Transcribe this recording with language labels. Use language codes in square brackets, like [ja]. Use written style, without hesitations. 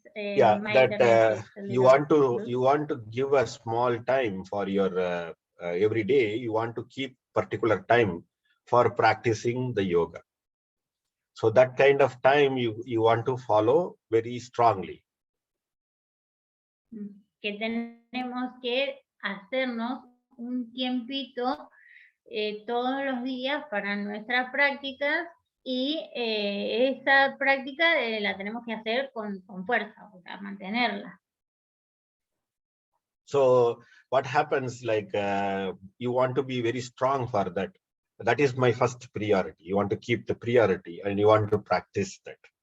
[en] Yeah, that you want to give a small time for your every day. You want to keep particular time for practicing the yoga. So that kind of time you want to follow very strongly. [es] Que tenemos que hacernos un tiempito todos los días para nuestras prácticas, y esa práctica la tenemos que hacer con fuerza, o sea, mantenerla. [en] So what happens, like you want to be very strong for that. That is my first priority. You want to keep the priority and you want to practice that.